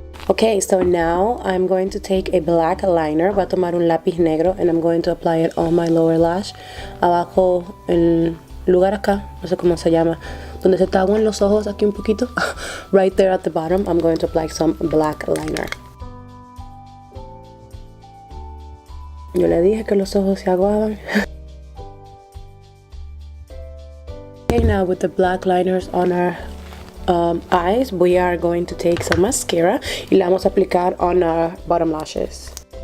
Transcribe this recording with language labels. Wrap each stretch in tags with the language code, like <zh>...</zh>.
<en>Okay, so now I'm going to take a black liner.</en> <es>Voy a tomar un lápiz negro</es> <en>and I'm going to apply it on my lower lash.</en> <es>Abajo, el lugar acá, no sé cómo se llama, donde se tapan los ojos aquí un poquito.</es> <en>Right there at the bottom, I'm going to apply some black liner.</en> <es>Yo le dije que los ojos se aguaban.</es> <en>Okay, now with the black liners on our eyes, we are going to take some mascara</en> <es>y la vamos a aplicar</es> <en>on our bottom lashes.</en>